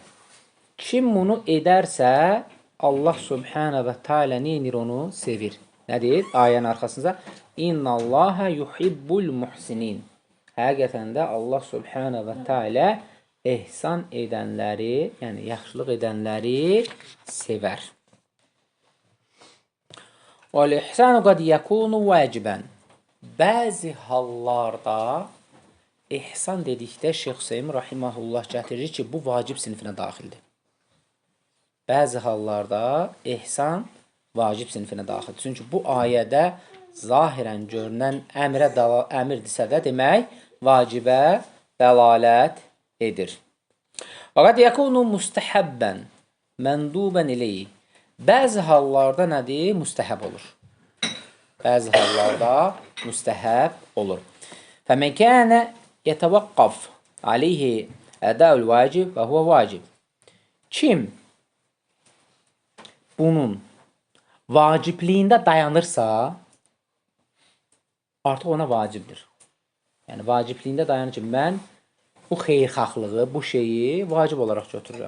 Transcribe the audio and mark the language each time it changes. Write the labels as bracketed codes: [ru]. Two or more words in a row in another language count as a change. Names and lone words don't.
[az] Kim bunu edərsə, Allah Subhanahu və Teala neyinir onu? Sevir. Nədir? Ayənin arxasında [ar] إن الله يحب المحسنين. [az] Həqiqətən də Allah Subhanahu və Teala ehsan edənləri, yəni yaxşılıq edənləri sevər. [ar] وَالْإِحْسَانُ قَدْ يَكُونُ وَاجِبًا. [az] Bəzi hallarda ihsan dedikdə Şeyx Hüseyin rahimehullah gətirir ki, bu vacib sinifinə daxildir. Bəzi hallarda ihsan vacib sinifinə daxildir. Çünki bu ayədə zahirən görünən əmirdirsə də demək vacibə dəlalət edir. [ar] وَقَدْ يَكُونُ مُسْتَحَبًّا مَنْدُوبًا إِلَيْهِ. [az] Bəzi hallarda nədir? Müstəhəb olur. Bəzi hallarda müstəhəb olur. [ar] فَمَنْ كَانَ يَتَوَقَّفْ عَلَيْهِ أَدَاءُ الْوَاجِبِ وَهُوَ vacib. [az] Kim bunun vacibliyində dayanırsa, artıq ona vacibdir. Yəni, vacibliyində dayanır ki, mən bu xeyirxahlığı, bu şeyi vacib olaraq götürürəm.